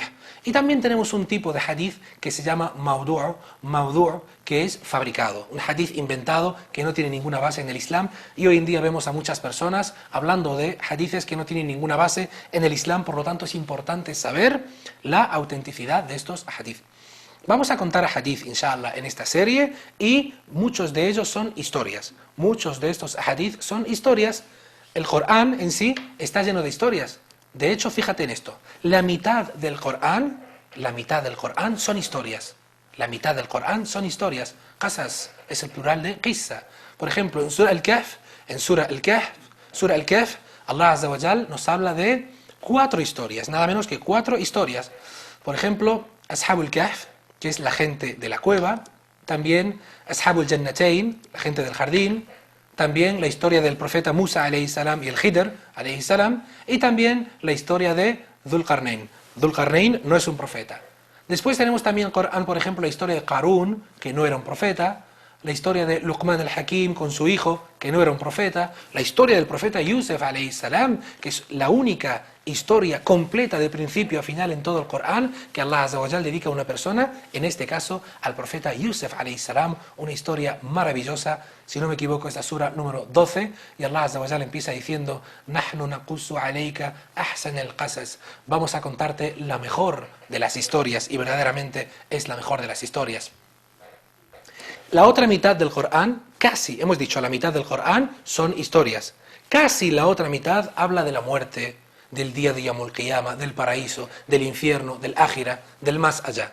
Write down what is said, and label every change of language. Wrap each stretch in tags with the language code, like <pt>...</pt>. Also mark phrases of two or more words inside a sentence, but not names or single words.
<es>Y también tenemos un tipo de hadith que se llama mawdu', que es fabricado, un hadith inventado que no tiene ninguna base en el Islam, y hoy en día vemos a muchas personas hablando de hadithes que no tienen ninguna base en el Islam, por lo tanto es importante saber la autenticidad de estos hadith. Vamos a contar hadith, inshallah, en esta serie, y muchos de ellos son historias. Muchos de estos hadith son historias. El Corán en sí está lleno de historias. De hecho, fíjate en esto, la mitad del Corán son historias. Qasas es el plural de qissa. Por ejemplo, en Surah Al-Kahf,</es> <ar>الله عز وجل</ar> <es>nos habla de 4 historias, nada menos que 4 historias. Por ejemplo, Ashabul Kahf, que es la gente de la cueva, también Ashabul Jannatain, la gente del jardín, también la historia del profeta Musa</es> <ar>عليه السلام</ar> <es>y el Khidr</es> <ar>عليه السلام,</ar> <es>y también la historia de Dhul Qarnayn. Dhul Qarnayn no es un profeta. Después tenemos también en el Corán, por ejemplo, la historia de Qarún, que no era un profeta, la historia de Luqman al-Hakim con su hijo, que no era un profeta, la historia del profeta Yusuf</es> <ar>عليه السلام,</ar> <es>que es la única historia completa de principio a final en todo el Corán que</es> <ar>الله عز وجل</ar> <es>dedica a una persona, en este caso al profeta Yusuf</es> <ar>عليه السلام,</ar> <es>una historia maravillosa. Si no me equivoco, es la sura número 12, y</es> <ar>الله عز وجل</ar> <es>empieza diciendo:</es> <ar>نحن نقص عليك أحسن القصص.</ar> <es>Vamos a contarte la mejor de las historias, y verdaderamente es la mejor de las historias. La otra mitad del Corán, casi, hemos dicho, la mitad del Corán son historias. Casi la otra mitad habla de la muerte, del día de</es> <ar>يوم القيامة,</ar> <es>del paraíso, del infierno, del ájira, del más allá.</es>